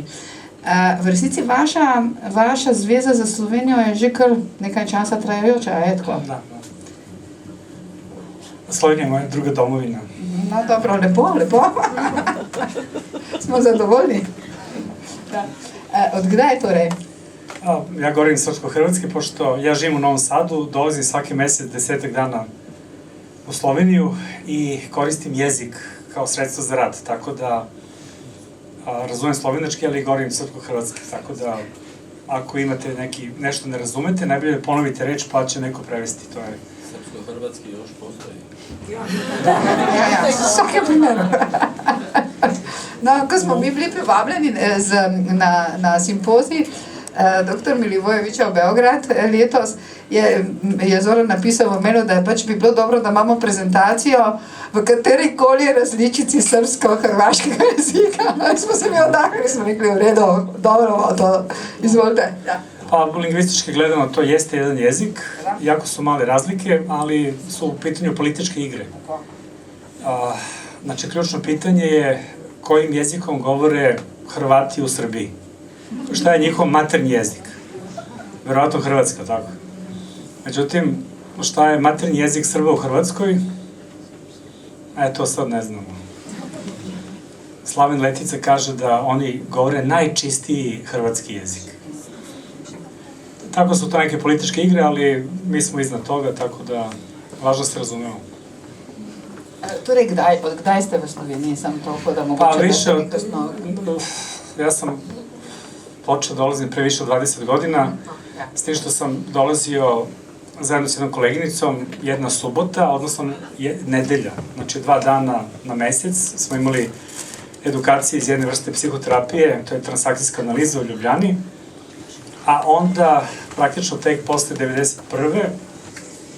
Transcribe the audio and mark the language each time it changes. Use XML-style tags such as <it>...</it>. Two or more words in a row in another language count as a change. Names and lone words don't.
<sl>V resnici vaša zveza za Slovenijo je že kar nekaj časa trajajoča, a je tako? Da. Slovenija je moja druga domovina. No, dobro, lepo. Smo zadovoljni. Od kdaj torej?</sl> <sr>Ja govorim srpsko-hrvatski, pošto ja živim u Novom Sadu, dolazim svaki mesec 10 dana u Sloveniju i koristim jezik kao sredstvo za rad, tako da razumem slovenački, ali govorim srpsko-hrvatski, tako da ako imate nešto ne razumete, najbolje ponovite reč pa će neko prevesti, to je... Srpsko-hrvatski još postoji.</sr> <sl>Ja, vsakem primeru. No, ko smo mi bili privabljeni na simpozij dr. Milivojevića v Beograd letos, je Zoran napisal v mailu, da pač bi bilo dobro, da imamo prezentacijo v katerikoli različici srpsko-hrvaškega jezika. Smo se mi odahli, smo rekli, v redu, dobro, to izvolite.</sl> <sr>Pa lingvistički gledano to jeste jedan jezik, jako su male razlike, ali su u pitanju političke igre. Znači, ključno pitanje je kojim jezikom govore Hrvati u Srbiji. Šta je njihov maternji jezik? Verovatno hrvatska, tako. Međutim, šta je maternji jezik Srba u Hrvatskoj? To sad ne znamo. Slaven Letica kaže da oni govore najčistiji hrvatski jezik. Tako su to neke političke igre, ali mi smo iznad toga, tako da važno se razumemo.</sr> <sl>Torej, od kdaj ste v Sloveniji? Sam toliko, da mogoče...</sl> <sr>Pa više ja sam počeo dolazim pre više od 20 godina, s tim što sam dolazio zajedno s jednom koleginicom jedna subota, odnosno nedelja, znači 2 dana na mesec smo imali edukacije iz jedne vrste psihoterapije, to je transakcijska analiza u Ljubljani, a onda praktično tek posle 1991.</sr>